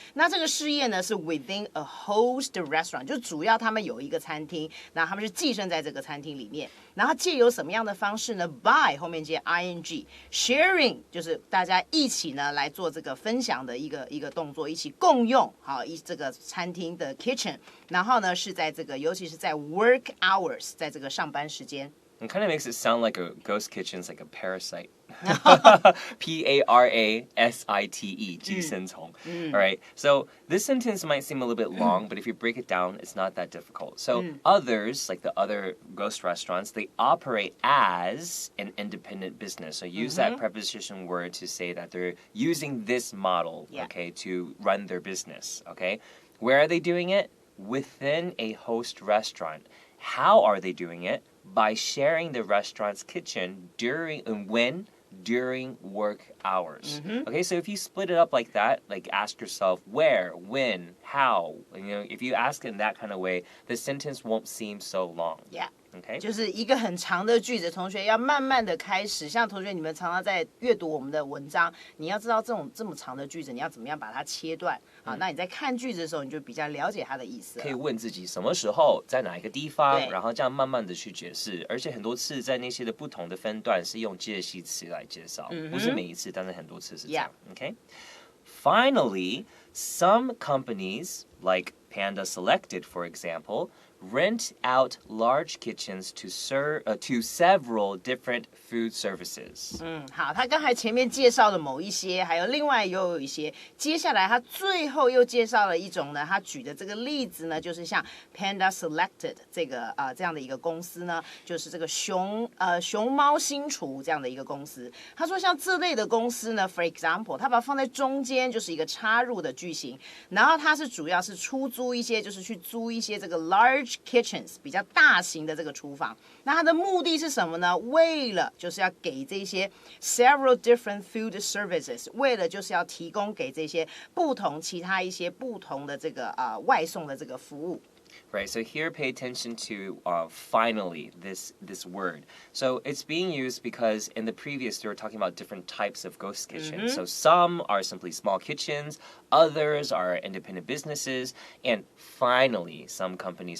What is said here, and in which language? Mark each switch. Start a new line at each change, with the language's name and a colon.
Chinese: 那这个事业呢是
English: within a host restaurant，
Chinese: 就主要他们有一个餐厅，然后他们是寄生在这个餐厅里面，然后借由什么样的方式呢 ？by 后面接 ing，sharing 就是大家一起呢来做这个分享的一个动作，一起共用好这个餐厅的 kitchen， 然后呢是在这个尤其是在
English: work hours，
Chinese: 在这个上班时间。
English: It kind of makes it sound like a ghost kitchen's like a parasite. Parasite, 寄生虫. All right. So this sentence might seem a little bit long, but if you break it down, it's not that difficult. So others, like the other ghost restaurants, they operate as an independent business. So use that preposition word to say that they're using this model, okay, to run their business, okay? Where are they doing it? Within a host restaurant. How are they doing it? By sharing the restaurant's kitchen during work hours. Okay, so if you split it up like that, like ask yourself where, when, how, if you ask in that kind of way, the sentence won't seem so long. Yeah.Okay.
Chinese: 就是一个很长的句子，同学要慢慢的开始。像同学你们常常在阅读我们的文章，你要知道这么长的句子，你要怎么样把它切断啊？那你在看句子的时候，你就比较了解它的意思了。可以问自己什么时候在哪一个地方，然后这样慢慢的去解释。而且很多次在那些的不同的分段是用介系词来介绍，不是每一次，但是很多次是这样。
English: Okay. Finally, some companies like Panda Selected, for example, rent out large kitchens to several different food services.
Chinese: 好，他刚才前面介绍了某一些，还有另外又有一些，接下来他最后又介绍了一种呢，他举的这个例子呢，就是像 Panda Selected 这样的一个公司呢，就是这个熊猫新厨这样的一个公司。他说像这类的公司呢 ，
English: for example，
Chinese: 他把它放在中间，就是一个插入的句型，然后它是主要是出租一些，就是去租一些这个
English: large kitchens
Chinese: 比较大型的这个厨房，那它的目的是什么呢？为了就是要给这些
English: several different food services，
Chinese: 为了就是要提供给这些其他一些不同的这个外送的这个服务。
English: Right, so here pay attention to finally, this word. So it's being used because in the previous they were talking about different types of ghost kitchens. So some are simply small kitchens, others are independent businesses, and finally some companies.